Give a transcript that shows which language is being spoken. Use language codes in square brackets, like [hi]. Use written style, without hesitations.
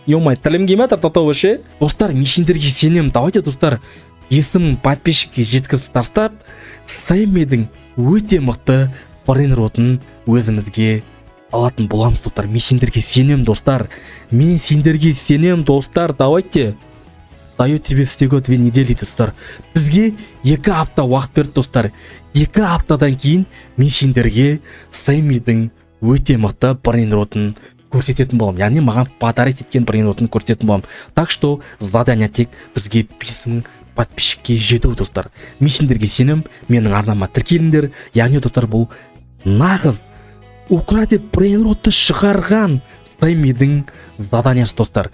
[kk] Ё-май, тілім келмей татау вообще. Достар, мен сендерге сенемін. Давайте достар, 5000 подписчикке жеткізіп тастап, Сэмидің өте мықты брейнротын өзімізге алатын боламыз достар. Мен сендерге сенемін достар. Мен сендерге сенемін достар. Давайте. [ru] Даю тебе всего 2 недели достар. [kk] Бізге 2 апта уақыт берді достар. 2 аптадан кейін мен сендерге Сэмидің өте мықты брейнротын көрсететін болам. Яғни маған подарить еткен брейнротын көрсететін болам. [ru] Так что [kk] задание тек бізге 5000 подписчикке жету достар. Мен сендерге сенем, менің арнама тіркеліңдер. Яғни достар, бұл нағыз украде брейнротты шығарған Сэмидің заданиясы достар.